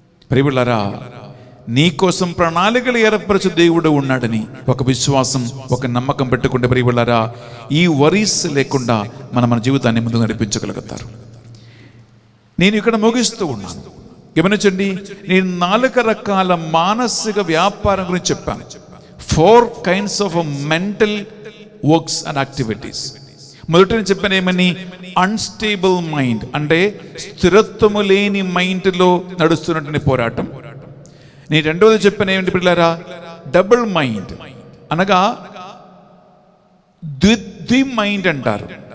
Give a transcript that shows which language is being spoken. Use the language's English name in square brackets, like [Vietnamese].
[Telugu] ప్రియబిడ్డలారా, నీ కోసం ప్రణాళికలు ఏర్పరచు దేవుడు ఉన్నాడని ఒక విశ్వాసం, ఒక నమ్మకం పెట్టుకుంటే ప్రియబిడ్డలారా ఈ వరీస్ లేకుండా మన జీవితాన్ని ముందుకు నడిపించగలుగుతారు. నేను ఇక్కడ ముగిస్తూ ఉన్నాను. గమనించండి, నేను 4 రకాల మానసిక వ్యాపారం గురించి చెప్పాను. [English] 4 kinds of mental works and activities. [Telugu] మొదట నేను చెప్పాను ఏమని? [English] unstable mind [Telugu] అంటే స్థిరత్వము లేని మైండ్లో నడుస్తున్నటువంటి పోరాటం. నేను రెండవది చెప్పాను ఏమిటి పిల్లరా? [English] double mind [Telugu] అనగా ద్విధి మైండ్ అంటారు.